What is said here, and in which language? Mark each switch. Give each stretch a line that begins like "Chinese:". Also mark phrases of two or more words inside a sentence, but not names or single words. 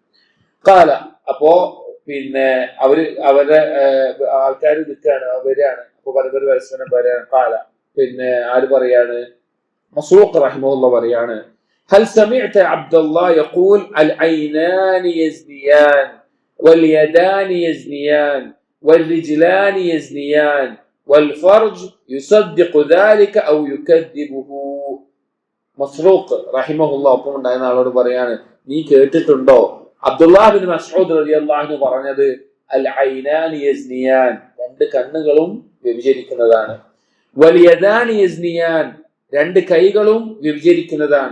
Malayalam: ഖാല, അപ്പോ പിന്നെ അവരുടെ ആൾക്കാർ നിൽക്കുകയാണ്, വരികയാണ്. അപ്പൊ പരസ്പരം പറയാണ്. ഖാല, പിന്നെ ആര് പറയാണ്? മസ്റൂഖ് റഹിമഹുല്ലാഹ് പറയാണ്,
Arabic: هل سمعت عبد الله يقول العينان يزنيان واليدان يزنيان والرجلان يزنيان والفرج يصدق ذلك أو يكذبه.
Malayalam: മസ്റൂഖ് റഹിമഹുല്ലാഹ് ഒപ്പം ഉണ്ടായിരുന്ന ആളോട് പറയാണ്, നീ കേട്ടിട്ടുണ്ടോ അബ്ദുല്ലാഹ് ബിൻ മസ്ഊദ്
Arabic: رضي الله عنه
Malayalam: പറഞ്ഞത്
Arabic: العينان يزنيان,
Malayalam: രണ്ട് കണ്ണുകളും വ്യഭിചരിക്കുന്നതാണ്.
Arabic: واليدان يزنيان,
Malayalam: രണ്ട് കൈകളും വ്യഭിചരിക്കുന്നതാണ്.